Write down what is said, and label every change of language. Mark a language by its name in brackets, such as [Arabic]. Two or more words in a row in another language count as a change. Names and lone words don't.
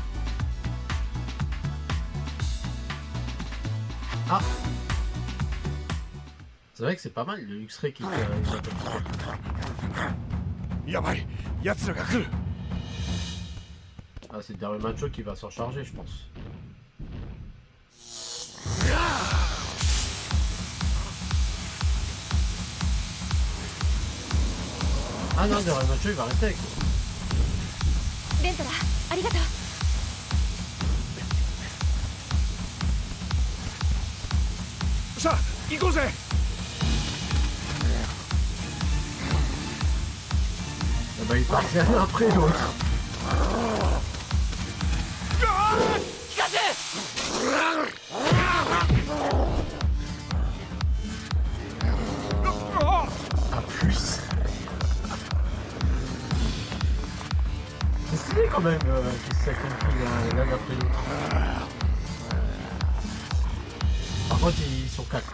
[French] Ah. C'est vrai que c'est pas mal le X-Ray qui fait un [Japanese] やばい奴らが来る [French] Ah, c'est Darumacho qui va s'en charger, je pense. Ah non, Darumacho il va rester avec nous. [Japanese] レントラありがとうさあ行こうぜ [French] Ah bah il part l'un après l'autre. ピカチュウ Ah plus. C'est stylé quand même qu'il se sacrifie l'un après l'autre. Par contre ils sont 4.